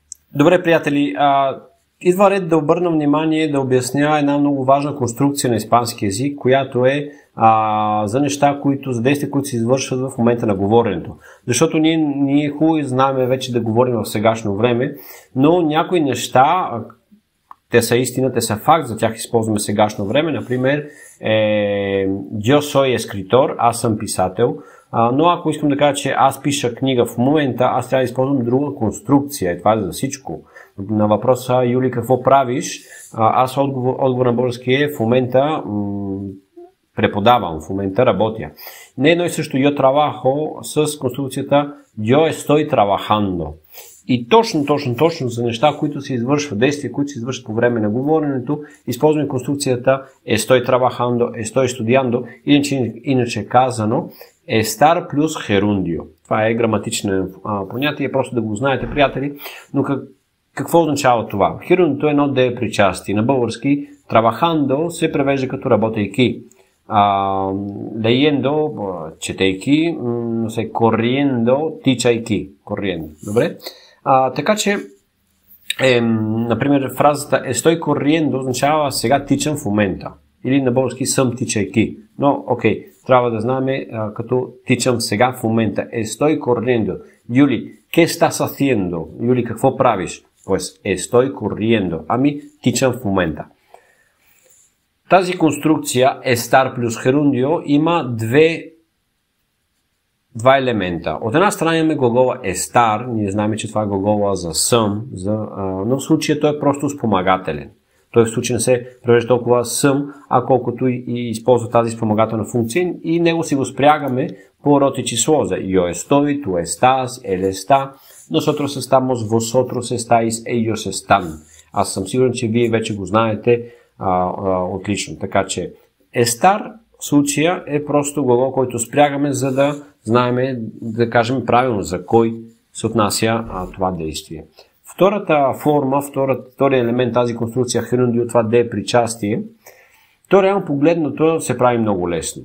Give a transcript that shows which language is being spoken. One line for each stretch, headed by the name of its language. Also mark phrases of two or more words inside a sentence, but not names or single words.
Bulgarian: Добре, приятели, идва ред да обърна внимание, да обясня една много важна конструкция на испански език, която е за неща, за действия, които се извършват в момента на говоренето. Защото ние хубаво знаем вече да говорим в сегашно време, но някои неща, те са истина, те са факт, за тях използваме сегашно време. Например,
Spanish: yo soy escritor,
Bulgarian: аз съм писател, но ако искам да кажа, че аз пиша книга в момента, аз трябва да използвам друга конструкция. Това е за всичко. На въпроса, Юли, какво правиш? Аз отговор на български е в момента преподавам, в момента работя. Не едно и също
Spanish: yo trabajo
Bulgarian: с конструкцията
Spanish: yo estoy trabajando.
Bulgarian: И точно за неща, които се извършват, действия, които се извършват по време на говоренето, използваме конструкцията
Spanish: estoy trabajando, estoy estudiando,
Bulgarian: иначе казано estar плюс gerundio. Това е граматично понятие, просто да го знаете, приятели. Но какво означава това? Gerundio е едно деепричастие. На български trabajando се превежда като работейки. Leyendo, четейки, corriendo, тичайки. Добре? Така че, например, фразата
Spanish: estoy corriendo
Bulgarian: означава сега тичам в момента. Или на български съм тичайки. Но, окей, трябва да знаем като тичам сега в момента.
Spanish: Estoy corriendo. Юли, ¿qué estás haciendo?
Bulgarian: Юли, какво правиш?
Spanish: Pues estoy corriendo.
Bulgarian: Ами, тичам в момента. Тази конструкция estar плюс gerundio има два елемента. От една страна имаме глагола estar, ние знаем, че това е глагола за съм, но в случая той е просто спомагателен. Той в случай не се превежда толкова съм, колкото и използва тази спомагателна функция и него си го спрягаме по род и число за
Spanish: yo estoy, tú estás, él está, nosotros estamos, vosotros estáis, ellos están.
Bulgarian: Аз съм сигурен, че вие вече го знаете отлично. Така че estar в случая е просто глагол, който спрягаме, за да знаем, да кажем правилно за кой се отнася това действие. Втората форма, втория елемент, тази конструкция gerundio, това да е причастие, то реално погледнато се прави много лесно.